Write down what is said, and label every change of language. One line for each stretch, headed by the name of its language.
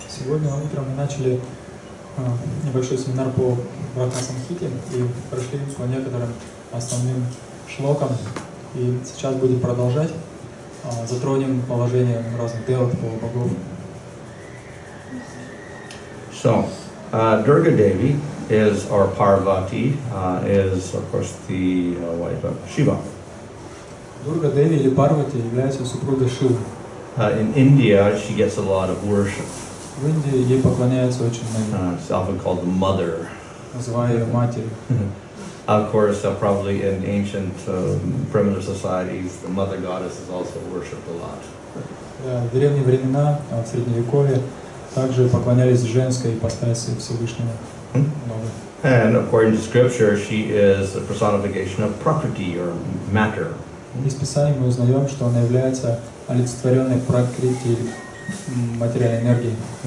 Russian: Сегодня утром мы начали небольшой семинар по Брахма-самхите и прошли по некоторым основным шлокам. И сейчас будем продолжать. Затронем положение разных деват, полубогов.
English: So, Durga Devi is, or Parvati, is of course the wife of Shiva.
Russian: Дурга Деви или Парвати является супругой Шивы.
English: In India, she gets a lot of worship.
Russian: В Индии ей поклоняются очень многие.
English: It's often called the mother.
Russian: Называя ее матерью.
English: Of course, probably in ancient primitive societies, the mother goddess is also worshipped a lot.
Russian: В древние времена, в Средневековье, также поклонялись женской ипостаси Всевышнего.
English: And according to scripture, she is a personification of Prakriti, or matter.
Russian: Из Писания мы узнаем, что она является олицетворенной пракрити, материальной энергией.